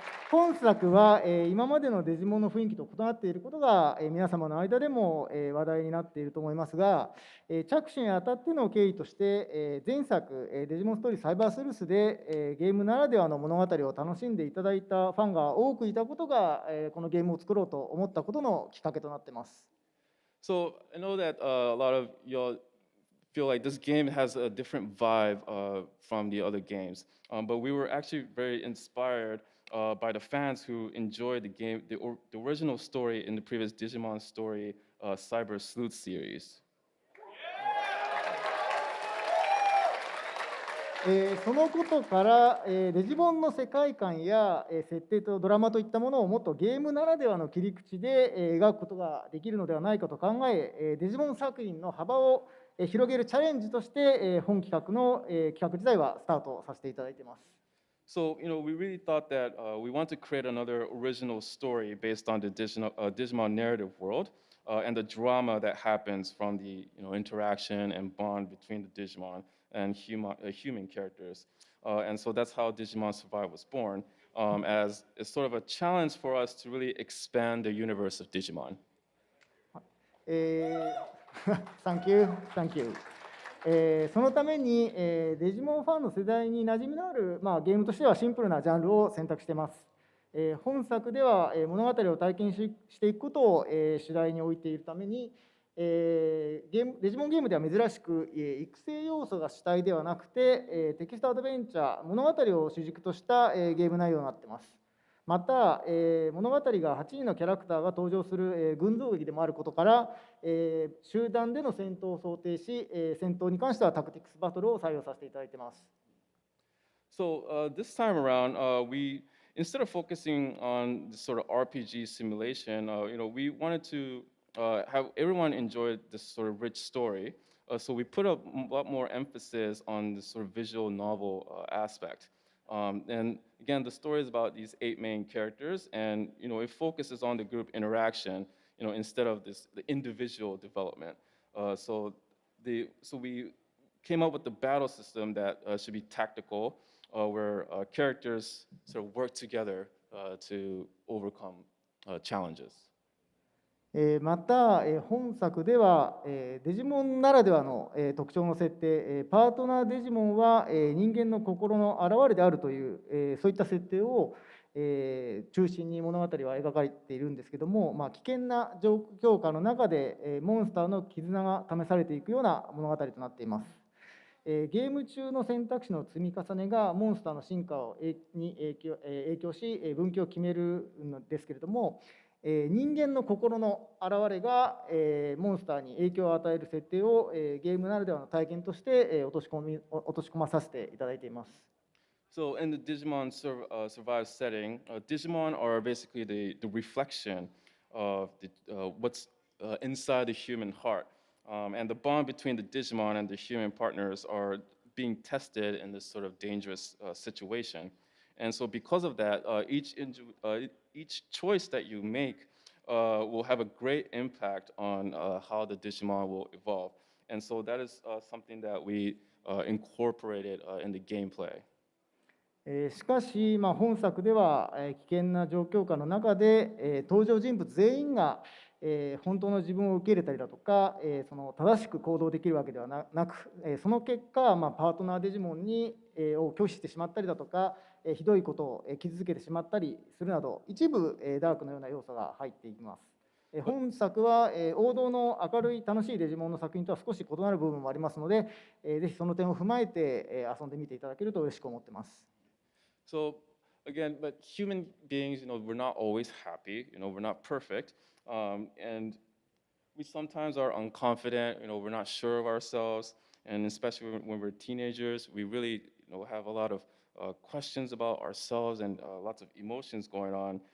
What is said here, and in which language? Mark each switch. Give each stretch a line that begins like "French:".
Japanese: 本作は今までのデジモンの雰囲気と異なっていることが皆様の間でも話題になっていると思いますが、着手にあたっての経緯として前作デジモンストーリーサイバースルースでゲームならではの物語を楽しんでいただいたファンが多くいたことがこのゲームを作ろうと思ったことのきっかけとなっています。
English: So I know that a lot of y'all feel like this game has a different vibe from the other games, but we were actually very inspired by the fans who enjoyed the game, the original story in the previous Digimon story, Cyber Sleuth series.
Japanese: そのことから、デジモンの世界観や、設定とドラマといったものをもっとゲームならではの切り口で、描くことができるのではないかと考え、デジモン作品の幅を、広げるチャレンジとして、本企画の、企画自体はスタートさせていただいています。
English: So, we really thought that we want to create another original story based on the Digimon narrative world and the drama that happens from the interaction and bond between the Digimon and human characters. And so that's how Digimon Survive was born, as it's sort of a challenge for us to really expand the universe of Digimon. Thank you, thank you.
Japanese: そのために、デジモンファンの世代に馴染みのある、ゲームとしてはシンプルなジャンルを選択しています。本作では、物語を体験していくことを、主題に置いているために、デジモンゲームでは珍しく、育成要素が主体ではなくて、テキストアドベンチャー、物語を主軸とした、ゲーム内容になっています。また、物語が8人のキャラクターが登場する、群像劇でもあることから、集団での戦闘を想定し、戦闘に関してはタクティクスバトルを採用させていただいています。
English: So this time around, instead of focusing on this sort of RPG simulation, we wanted to have everyone enjoy this sort of rich story. So we put a lot more emphasis on this sort of visual novel aspect. And again, the story is about these 8 main characters, and it focuses on the group interaction, instead of the individual development. So we came up with the battle system that should be tactical, where characters sort of work together to overcome challenges.
Japanese: また、本作では、デジモンならではの、特徴の設定、パートナーデジモンは、人間の心の表れであるという、そういった設定を、中心に物語は描かれているんですけども、危険な状況下の中で、モンスターの絆が試されていくような物語となっています。ゲーム中の選択肢の積み重ねがモンスターの進化に影響し、分岐を決めるんですけれども、人間の心の表れが、モンスターに影響を与える設定を、ゲームならではの体験として、落とし込まさせていただいています。
English: So in the Digimon Survive setting, Digimon are basically the reflection of what's inside the human heart. And the bond between the Digimon and the human partners are being tested in this sort of dangerous situation. And so because of that, each choice that you make will have a great impact on how the Digimon will evolve. And so that is something that we incorporated in the gameplay.
Japanese: しかし、本作では、危険な状況下の中で、登場人物全員が、本当の自分を受け入れたりだとか、その正しく行動できるわけではなく、その結果、パートナーデジモンを拒否してしまったりだとか、ひどいことを傷つけてしまったりするなど、一部ダークのような要素が入っていきます。本作は王道の明るい楽しいデジモンの作品とは少し異なる部分もありますので、ぜひその点を踏まえて遊んでみていただけると嬉しく思っています。
English: So again, but human beings, we're not always happy. We're not perfect, and we sometimes are unconfident. We're not sure of ourselves, and especially when we're teenagers, we really, have a lot of questions about ourselves and lots of emotions going on.